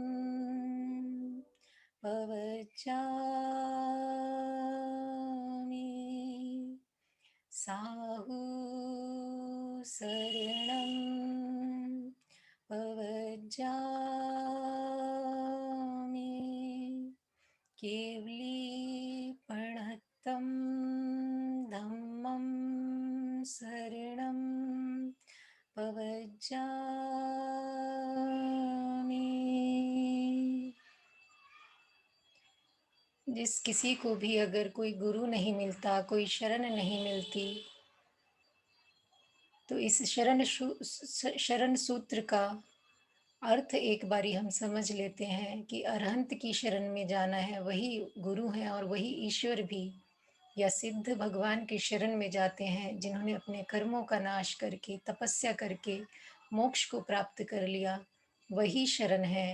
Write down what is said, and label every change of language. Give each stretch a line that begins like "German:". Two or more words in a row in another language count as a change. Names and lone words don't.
Prakrit languages: पवज्जामि, साहु शरणं पवज्जामि, केवलीपणत्तं धम्मं शरणं पवज्जामि।
Hindi: जिस किसी को भी अगर कोई गुरु नहीं मिलता, कोई शरण नहीं मिलती, तो इस शरण सूत्र का अर्थ एक बारी हम समझ लेते हैं कि अरहंत की शरण में जाना है, वही गुरु हैं और वही ईश्वर भी, या सिद्ध भगवान की शरण में जाते हैं, जिन्होंने अपने कर्मों का नाश करके तपस्या करके मोक्ष को प्राप्त कर लिया, वही शरण है।